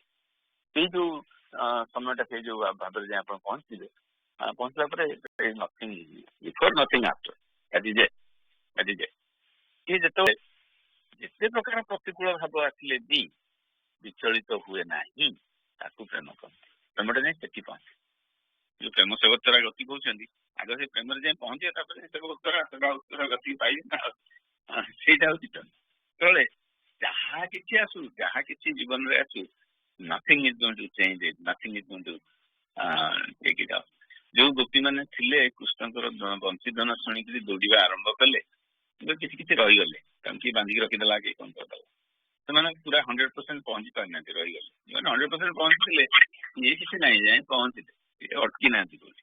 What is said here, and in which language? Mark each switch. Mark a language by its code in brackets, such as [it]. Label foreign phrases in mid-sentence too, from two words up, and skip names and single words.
[or] ସେଇ ଯୋଉ ସମୟଟା, ସେଇ ଯୋଉ ଭାବରେ ଯାଇ ଆପଣ ପହଞ୍ଚିଲେ, ପହଞ୍ଚିଲା ପରେ [en] nothing before, nothing after, [or] ସିଏ ଯେତେବେଳେ ଯେତେ ପ୍ରକାର ପ୍ରତିକୂଳ ଭାବ ଆସିଲେ ବି ବିଚଳିତ ହୁଏ ନାହିଁ, ତାକୁ ପ୍ରେମ କହନ୍ତି। ପ୍ରେମଟା ଯାଇ ସେଠି ପହଞ୍ଚେ। ଯୋଉ ପ୍ରେମ ସେବୋତ୍ତରା ଗତି କହୁଛନ୍ତି, ଆଗ ସେ ପ୍ରେମରେ ଯାଇ ପହଞ୍ଚିବେ, ତାପରେ ସେବୋତ୍ତରା ଗତି ପାଇବେ ନା। ସେଇଟା ହଉଛି ପ୍ରେମ। ସେତେବେଳେ ଯାହା କିଛି ଆସୁ, ଯାହା କିଛି ଜୀବନରେ ଆସୁ, [en] nothing is going to change it, nothing is going to take it up. [or] ଯୋଉ ଗୋପୀମାନେ ଥିଲେ, କୃଷ୍ଣଙ୍କର ବଂଶୀଧନ ଶୁଣିକିରି ଦୌଡ଼ିବା ଆରମ୍ଭ କଲେ, କିଛି କିଛି ରହିଗଲେ, ତାଙ୍କୁ କିଏ ବାନ୍ଧିକି ରଖିଦେଲା, କିଏ କଣ କରିଦେଲା, ସେମାନେ ପୁରା 100% ପହଞ୍ଚି ପାରିନାହାନ୍ତି, ରହିଗଲେ। ସେମାନେ 100% ପହଞ୍ଚିଥିଲେ, ଇଏ କିଛି ନାହିଁ, ଯାଇ ପହଞ୍ଚିଲେ, ଅଟକି ନାହାନ୍ତି ବୋଲି।